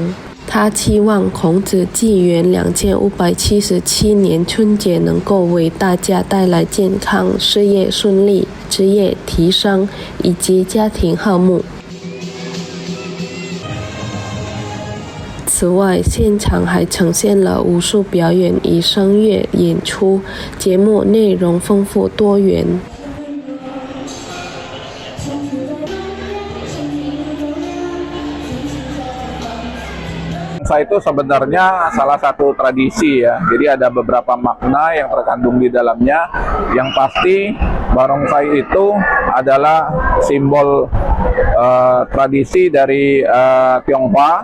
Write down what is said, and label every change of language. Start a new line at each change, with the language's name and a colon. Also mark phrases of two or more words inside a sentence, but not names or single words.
Chinese: 他期望孔子纪元2577年春节能够为大家带来健康、事业顺利、职业提升以及家庭和睦。此外，现场还呈现了武术表演与声乐演出，节目内容丰富多元。
Indonesian: Itu sebenarnya salah satu tradisi ya, jadi ada beberapa makna yang terkandung di dalamnya. Yang pasti barongsai itu adalah simbol tradisi dari Tionghoa.